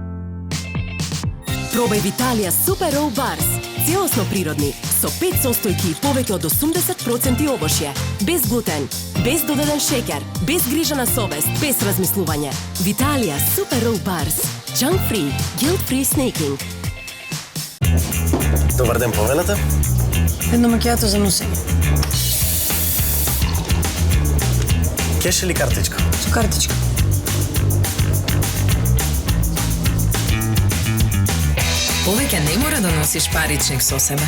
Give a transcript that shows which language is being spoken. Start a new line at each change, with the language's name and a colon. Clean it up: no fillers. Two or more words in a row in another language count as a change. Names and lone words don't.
Macedonian: Пробај Виталија Супер Роу Барс, целосно природни, со 5 состојки и повеќе од 80% овошје, без глутен, без додаден шеќер, без грижа на совест, без размислување. Виталија Супер Роу Барс,
English: junk free, guilt free snacking.
Macedonian: Добар ден, повелете. Едно макијато за носење. Кеш или картичка? Со картичка. Повеќе не мора да носиш паричник со себе.